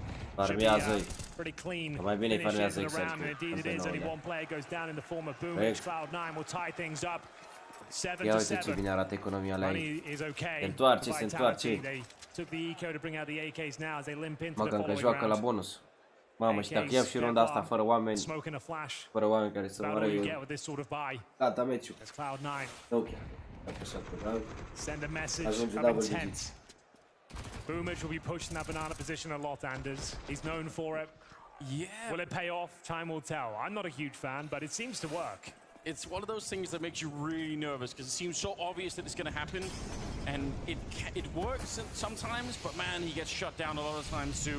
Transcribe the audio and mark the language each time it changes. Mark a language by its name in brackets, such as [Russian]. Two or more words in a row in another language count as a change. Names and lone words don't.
[English] Should be pretty clean finish in the round, and indeed it is. Only one player goes down in the form of Boomich. Cloud9 will tie things up. 7-7. Money is okay. They took the eco to bring out the AKs now as they limp into the following round. bonus. [Romanian] Mamă, și dacă iau și runda asta fără oameni, care să mă rău, gata meciul. [English] Ok. Send a message [Romanian] Ajunge [English] of double intent. digits. Boomage will be pushing that banana position a lot, Anders. He's known for it. Yeah. Will it pay off? Time will tell. I'm not a huge fan, but it seems to work. It's one of those things that makes you really nervous because it seems so obvious that it's going to happen, and it works sometimes, but man, he gets shut down a lot of times too.